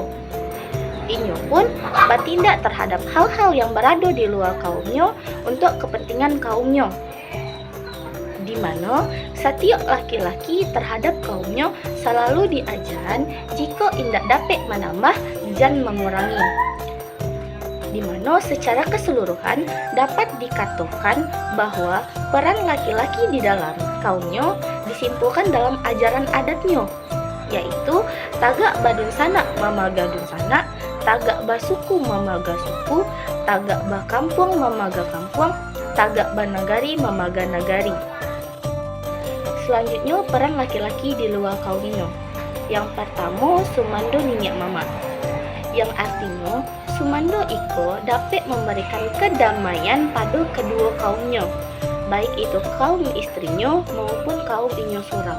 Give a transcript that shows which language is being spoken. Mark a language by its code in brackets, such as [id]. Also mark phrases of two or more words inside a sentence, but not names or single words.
[id] Inyo pun bertindak terhadap hal-hal yang berada di luar kaumnya untuk kepentingan kaumnya, di mana setiap laki-laki terhadap kaumnya selalu diajarkan jika indak dapat menambah dan mengurangi, di mana secara keseluruhan dapat dikatakan bahwa peran laki-laki di dalam kaumnya disimpulkan dalam ajaran adatnya, yaitu [min] tagak badun sanak mamaga dun sanak, tagak basuku mamaga suku, tagak bakampung mamaga kampung, tagak banagari mamaga nagari. [id] Selanjutnya, peran laki-laki di luar kaumnya. Yang pertama, [min] sumando ninyak mama, [id] yang artinya sumando iko dapat memberikan kedamaian pada kedua kaumnya, baik itu kaum istrinya maupun kaum [min] inyo sorang.